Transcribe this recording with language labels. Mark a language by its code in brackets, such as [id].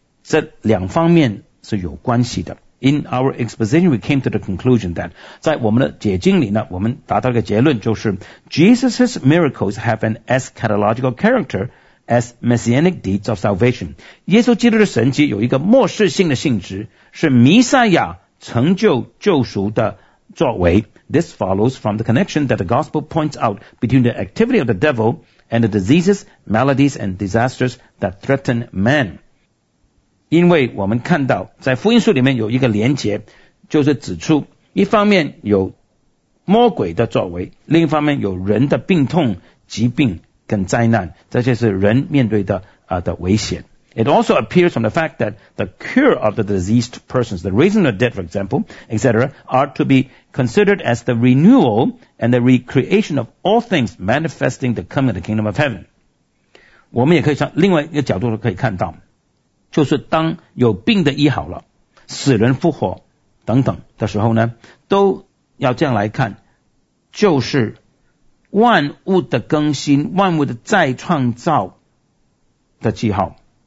[zh] 这两方面是有关系的 [en] In our exposition we came to the conclusion that [zh] 在我们的解经里呢我们达到一个结论就是 [en] Jesus' miracles have an eschatological character as messianic deeds of salvation [zh] 耶稣基督的神迹有一个末世性的性质是弥赛亚成就救赎的作为 [en] This follows from the connection that the gospel points out between the activity of the devil and the diseases, maladies, and disasters that threaten man. [zh] 因为我们看到在福音书里面有一个连结，就是指出一方面有魔鬼的作为，另一方面有人的病痛、疾病跟灾难，这些是人面对的的危险。 [en] It also appears from the fact that the cure of the diseased persons, the raising of the dead, for example, etc., are to be considered as the renewal and the recreation of all things manifesting the coming of the kingdom of heaven. [zh] 我们也可以从另外一个角度可以看到，就是当有病的医好了，死人复活等等的时候呢，都要这样来看，就是万物的更新，万物的再创造的记号。